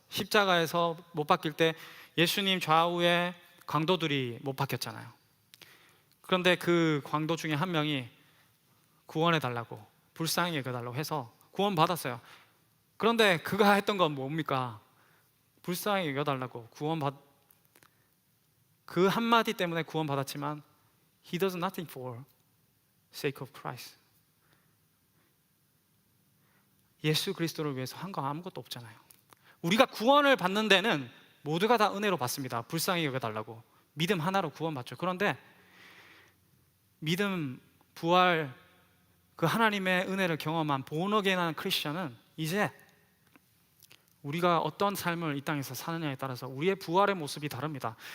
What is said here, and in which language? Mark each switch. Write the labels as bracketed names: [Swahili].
[Korean] 십자가에서 못 박힐 때 예수님 좌우에 강도들이 못 박혔잖아요. 그런데 그 강도 중에 한 명이 구원해달라고, 불쌍히 여겨달라고 해서 구원받았어요. 그런데 그가 했던 건 뭡니까? 불쌍히 여겨달라고 그 한마디 때문에 구원받았지만 [English] He does nothing for sake of Christ. [Korean] 예수 그리스도를 위해서 한 거 아무것도 없잖아요. 우리가 구원을 받는 데는 모두가 다 은혜로 받습니다. 불쌍히 여겨달라고 믿음 하나로 구원받죠. 그런데 믿음, 부활, 그 하나님의 은혜를 경험한 본어게인한 크리스천은 이제 우리가 어떤 삶을 이 땅에서 사느냐에 따라서 우리의 부활의 모습이 다릅니다.